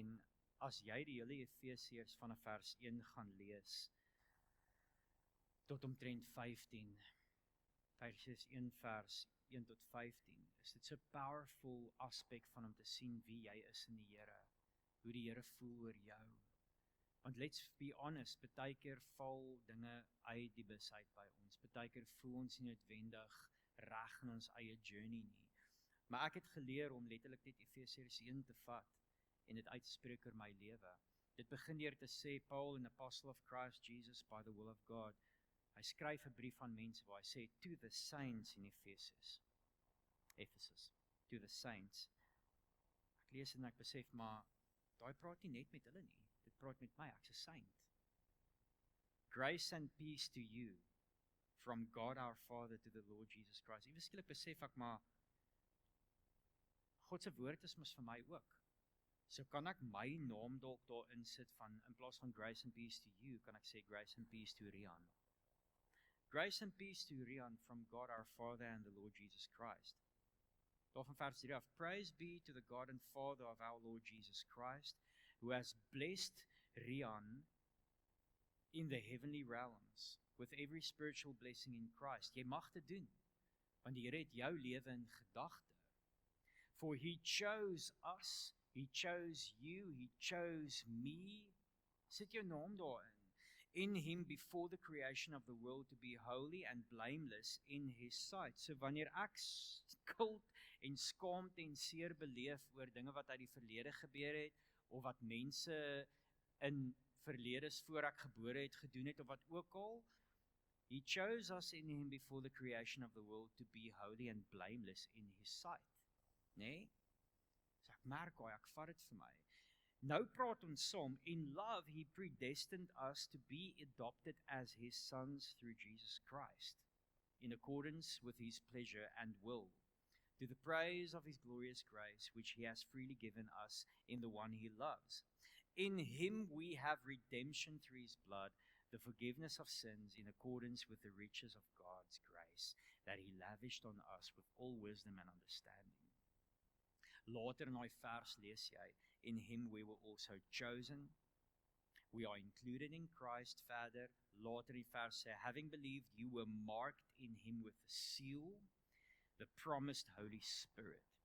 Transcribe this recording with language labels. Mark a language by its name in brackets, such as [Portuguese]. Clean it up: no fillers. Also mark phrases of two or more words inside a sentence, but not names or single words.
[Afrikaans] En as jy die hele Efesiërs vanaf vers 1 gaan lees tot omtrent 15, Efesiërs 1 vers 1 tot 15, is dit so powerful aspek van om te sien wie jy is in die Here, hoe die Here voel oor jou. [English] Want let's be honest, [Afrikaans] baie keer val dinge uit die bus uit by ons. Baie keer voel ons nie noodwendig reg in ons eie journey nie. Maar ek het geleer om letterlik net Efesiërs 1 te vat en dit uit te spreek oor my lewe. Dit begin deur te sê, [English] Paul, an apostle of Christ Jesus by the will of God. [Afrikaans] Hy skryf 'n brief aan mense waar hy sê, [English] to the saints in Ephesus, to the saints. [Afrikaans] Ek lees en ek besef, maar daai praat nie net met hulle nie, dit praat met my, ek's 'n saint. [English] Grace and peace to you, from God our Father to the Lord Jesus Christ. [Afrikaans] Ewe skielik besef ek, maar God se woord is mos vir my ook. So kan ek my naam dalk daar insit van, in plaas van [English] grace and peace to you, [Afrikaans] kan ek sê [English] grace and peace to Rian. Grace and peace to Rian from God our Father and the Lord Jesus Christ. [Afrikaans] Daar van vers 3 af, [English] praise be to the God and Father of our Lord Jesus Christ, who has blessed Rian in the heavenly realms, with every spiritual blessing in Christ. [Afrikaans] Jy mag dit doen, want die Here het jou lewe in gedagte. [English] For he chose us, he chose you, he chose me. [Afrikaans] Sit jou naam daarin. [English] In him before the creation of the world to be holy and blameless in his sight. [Afrikaans] So wanneer ek skuld en skaamte en seer beleef oor dinge wat uit die verlede gebeur het, of wat mense in verledes voor ek gebore het gedoen het, of wat ook al, [English] he chose us in him before the creation of the world to be holy and blameless in his sight. [Afrikaans] Nee? So ek merk hoe ek vat dit vir my. Nou praat ons saam, [English] in love he predestined us to be adopted as his sons through Jesus Christ, in accordance with his pleasure and will, to the praise of his glorious grace, which he has freely given us in the one he loves. In him we have redemption through his blood, the forgiveness of sins in accordance with the riches of God's grace, that he lavished on us with all wisdom and understanding. [Afrikaans] Later in daai vers lees jy, [English] in him we were also chosen. We are included in Christ, [Afrikaans] verder. Later in vers sê, [English] having believed, you were marked in him with the seal, the promised Holy Spirit.